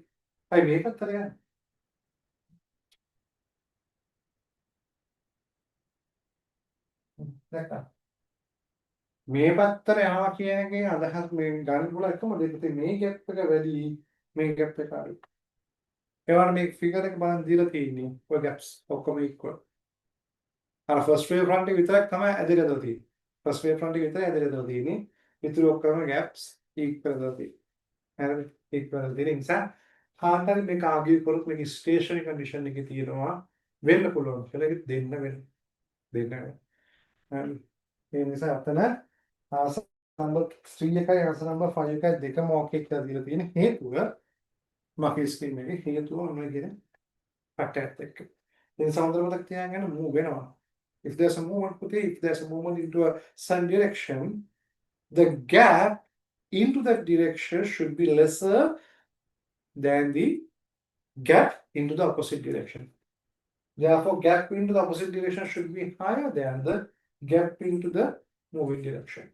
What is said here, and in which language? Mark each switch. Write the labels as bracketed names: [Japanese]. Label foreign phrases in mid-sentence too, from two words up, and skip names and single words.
[Sinhala] අයි මේ පැත්තට යන්නේ. දැක්කා. මේ පැත්තට යනවා කියන එකේ අදහස් මේ ගන්න පුළුවන් එකම දෙයක් තියෙන්නේ මේ gap එක වැඩි මේ gap එක අඩුයි. ඒ වගේ මේ ෆිගර් එක බලන් දීලා තියෙන්නේ ඔය gaps ඔක්කොම equal. අර [English] first wave front [Sinhala] එක විතරක් තමයි ඇදලා දාලා තියෙන්නේ. [English] first wave front [Sinhala] එක විතරයි ඇදලා දාලා තියෙන්නේ. ඉතුරු ඔක්කොම [English] gaps equal [Sinhala] දාලා තියෙන්නේ. හරිද? equal දෙන නිසා කාන්තාරේ මේක ආගියු කරොත් මේක [English] stationary condition [Sinhala] එකේ තියෙනවා වෙන්න පුළුවන් කියලා ඒක දෙන්න වෙන. හරි. ඒ නිසා අතන [English] answer number 3 [Sinhala] එකයි [English] answer number 5 [Sinhala] එකයි දෙකම ඕකේ කියලා දීලා තියෙන හේතුව මගේ ස්ක්‍රීන් එකේ හේතුව මොනවද කියන පැටර්න් එක. ඒ නිසා හොඳට මතක තියාගන්න move වෙනවා. [English] If there's a movement, if there's a movement into a certain direction, the gap into that direction should be lesser than the gap into the opposite direction. Therefore, gap into the opposite direction should be higher than the gap into the moving direction.